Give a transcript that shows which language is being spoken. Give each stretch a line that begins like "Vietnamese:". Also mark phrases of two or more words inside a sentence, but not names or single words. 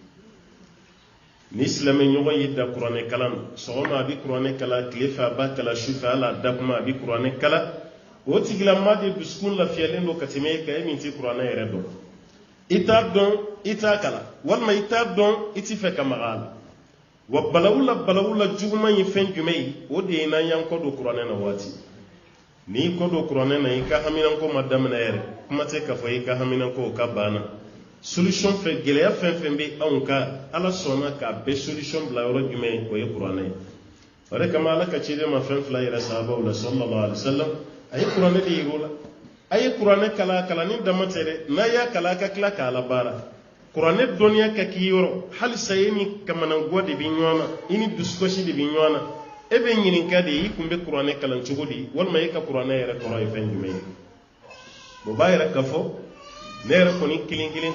Bambara: ni silamɛ ɲɔgɔn y'i da kuranɛ kala ma sɔgɔma a bɛ kuranɛ kala tile fɛ a b'a kala su fɛ hali a da kuma a bɛ kuranɛ kala o tigilamaa de dusukun lafiyalen don ka tɛmɛ e kan e min tɛ kuranɛ yɛrɛ dɔn i t'a dɔn i t'a kala walima i t'a dɔn i tɛ fɛ ka maga a la wa balawula juguman ye fɛn jumɛn ye o de ye n'an y'an kɔ don kuranɛ na waati n'i kɔ don kuranɛ na i ka haminanko ma daminɛ yɛrɛ kuma tɛ k'a fɔ i ka haminanko o ka banna solution fɛ gɛlɛya fɛn fɛn bɛ anw ka ala sɔnna k'a bɛɛ solution bila yɔrɔ jumɛn ye o ye kuranɛ ye o de kama ala ka ciden ma fɛn fila yɛrɛ sahabaw la
Arabic: صلى الله عليه وسلم
Bambara: a ye kuranɛ de yir'u la a ye kuranɛ kala ni dama tɛ dɛ n'a y'a kala a ka tila k'a labaara kuranɛ dɔnniya ka k'i yɔrɔ halisa e ni kamananguwa de bɛ ɲɔgɔn na i ni dusukasi de bɛ ɲɔgɔn na e bɛ ɲininka de i kun bɛ kuranɛ kalan cogo di walima e ka kuranɛ yɛrɛ kɔrɔ ye fɛn jumɛn ye o b'a yɛrɛ k'a fɔ ne yɛrɛ kɔni kelen kelen